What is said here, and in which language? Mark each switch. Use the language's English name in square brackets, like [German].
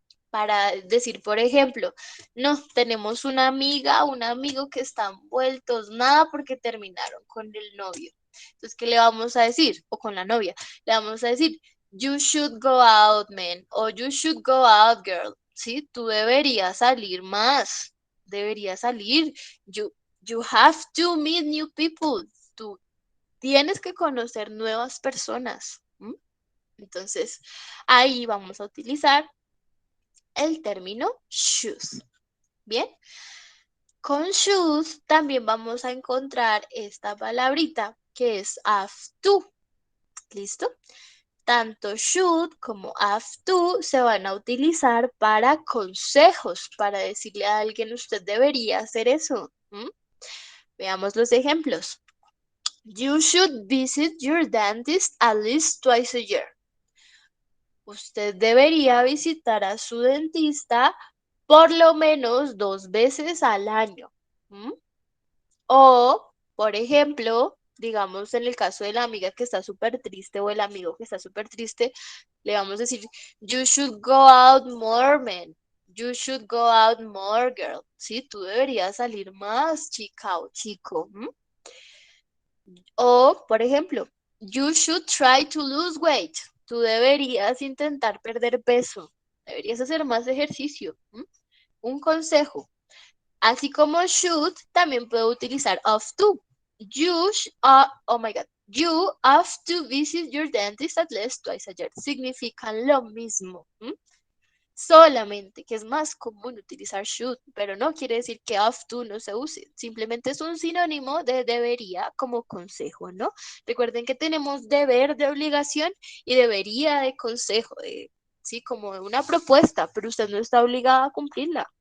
[Spanish] Para decir, por ejemplo, no, tenemos una amiga, un amigo que están vueltos nada porque terminaron con el novio. Entonces, ¿qué le vamos a decir? O con la novia. Le vamos a decir, you should go out, man, o you should go out, girl. Sí, tú deberías salir más, deberías salir. [English] You have to meet new people. [Spanish] Tú tienes que conocer nuevas personas. Entonces, ahí vamos a utilizar el término should. Bien, con should también vamos a encontrar esta palabrita que es have to. ¿Listo? Tanto should como have to se van a utilizar para consejos, para decirle a alguien usted debería hacer eso. Veamos los ejemplos. [English] You should visit your dentist at least twice a year. [Spanish] Usted debería visitar a su dentista por lo menos 2 veces al año. O, por ejemplo, digamos en el caso de la amiga que está súper triste o el amigo que está súper triste, le vamos a decir, you should go out more, man. [English] You should go out more, girl. [Spanish] Sí, tú deberías salir más, chica o chico. [English] O, por ejemplo, you should try to lose weight. [Spanish] Tú deberías intentar perder peso. Deberías hacer más ejercicio. Un consejo. Así como should, también puedo utilizar have to. [English] Oh my God. You have to visit your dentist at least twice a year. [Spanish] Significan lo mismo. Solamente que es más común utilizar should, pero no quiere decir que have to no se use. Simplemente es un sinónimo de debería como consejo, ¿no? Recuerden que tenemos deber de obligación y debería de consejo, sí, como una propuesta, pero usted no está obligada a cumplirla.